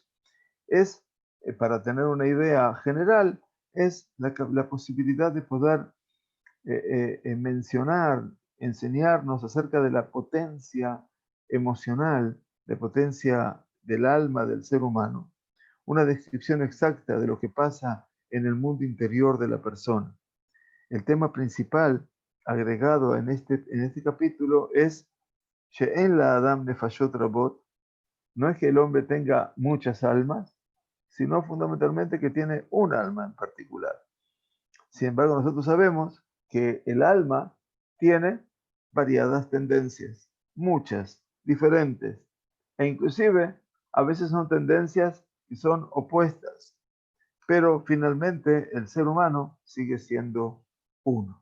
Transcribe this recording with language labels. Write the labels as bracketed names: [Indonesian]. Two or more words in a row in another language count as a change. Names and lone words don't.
[Spanish] Es, para tener una idea general, es la posibilidad de poder mencionar, enseñarnos acerca de la potencia emocional, de potencia del alma del ser humano, una descripción exacta de lo que pasa en el mundo interior de la persona. El tema principal agregado en este capítulo es [Hebrew] שאין לאדם נפשות רבות, [Spanish] no es que el hombre tenga muchas almas, sino fundamentalmente que tiene un alma en particular. Sin embargo, nosotros sabemos que el alma tiene variadas tendencias, muchas, diferentes, e inclusive a veces son tendencias que son opuestas, pero finalmente el ser humano sigue siendo uno.